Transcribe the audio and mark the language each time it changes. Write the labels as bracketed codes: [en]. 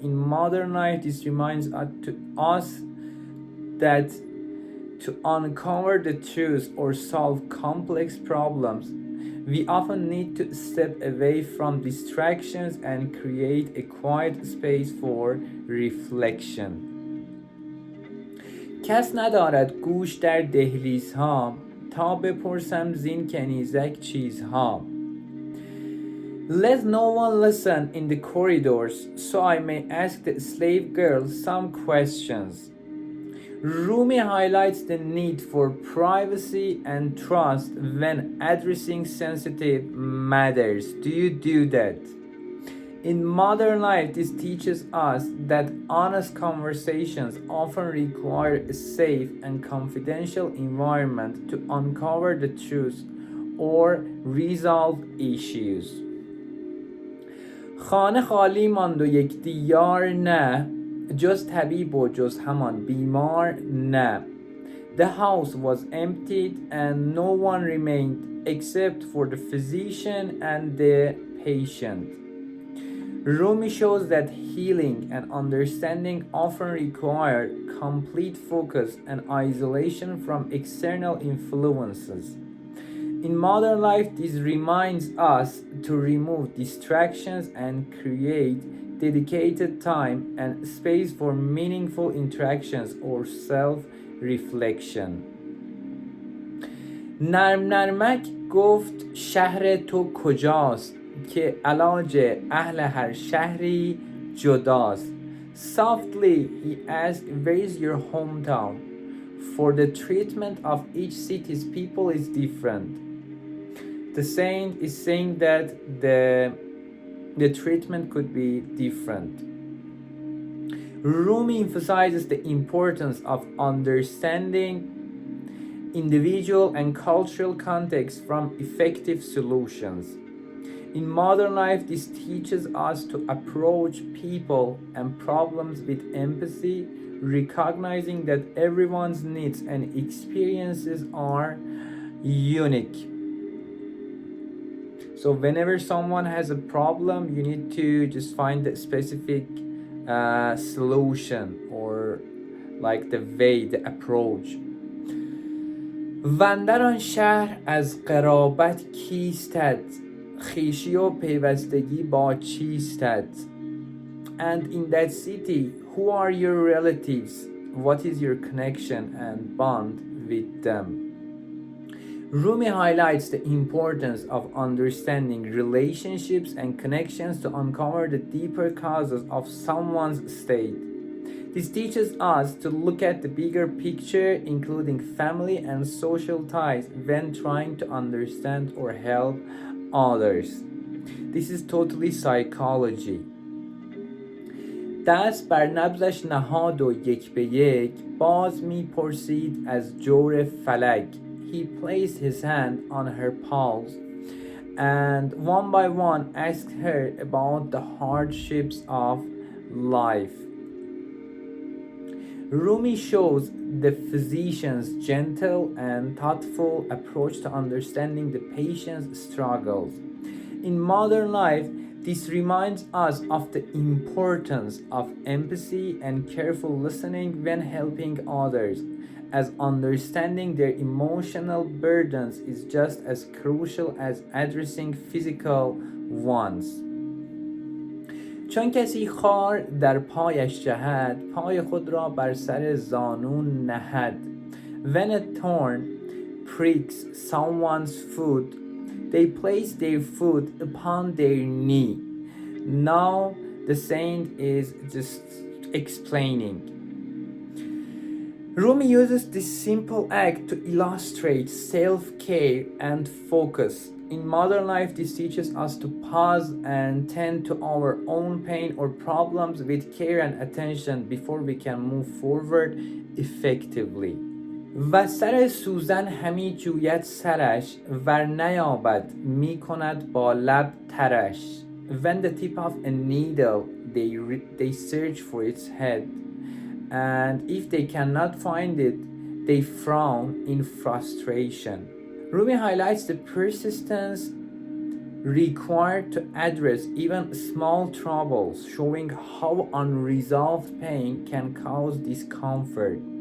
[en] In modern life, this reminds us that to uncover the truth or solve complex problems, we often need to step away from distractions and create a quiet space for reflection. [fa] کس ندارد گوش در دهلیزها تا بپرسم زین کنیزک چیزها. [en] Let no one listen in the corridors, so I may ask the slave girl some questions. Rumi highlights the need for privacy and trust when addressing sensitive matters. Do you do that? In modern life, this teaches us that honest conversations often require a safe and confidential environment to uncover the truth or resolve issues. [fa] خانه خالی ماند و یک دیار نه جز طبیب و جز همان بیمار نه. [en] The house was emptied and no one remained except for the physician and the patient. Rumi shows that healing and understanding often require complete focus and isolation from external influences. In modern life, this reminds us to remove distractions and create dedicated time and space for meaningful interactions or self-reflection. [fa] نرم نرمک گفت شهر تو کجاست که علاج اهل هر شهری جداست. [en] Softly he asked, where is your hometown? For the treatment of each city's people is different. The saint is saying that the treatment could be different. Rumi emphasizes the importance of understanding individual and cultural context from effective solutions. In modern life, this teaches us to approach people and problems with empathy, recognizing that everyone's needs and experiences are unique. So whenever someone has a problem, you need to just find the specific solution or like the way, the approach. [fa] وندر آن شهر از قرابت کیستد خویشی و پیوستگی با چیستد. [en] And in that city, who are your relatives? What is your connection and bond with them? Rumi highlights the importance of understanding relationships and connections to uncover the deeper causes of someone's state. This teaches us to look at the bigger picture, including family and social ties, when trying to understand or help others. This is totally psychology. [fa] دست بر نبضش نهاد و یک به یک باز می پرسید از جور فلک. [en] He placed his hand on her pulse and one by one asked her about the hardships of life. Rumi shows the physician's gentle and thoughtful approach to understanding the patient's struggles. In modern life, this reminds us of the importance of empathy and careful listening when helping others, as understanding their emotional burdens is just as crucial as addressing physical ones. [fa] چون کسی خار در پایش جهد پای خود را بر سر زانو نهد. [en] When a thorn pricks someone's foot, they place their foot upon their knee. Now the saint is just explaining. Rumi uses this simple act to illustrate self-care and focus. In modern life, this teaches us to pause and tend to our own pain or problems with care and attention before we can move forward effectively. [fa] و سر سوزن همی جوید سرش ور نیابد می کند با لب ترش. [en] When the tip of a needle they search for its head, and if they cannot find it they frown in frustration. Rumi highlights the persistence required to address even small troubles, showing how unresolved pain can cause discomfort.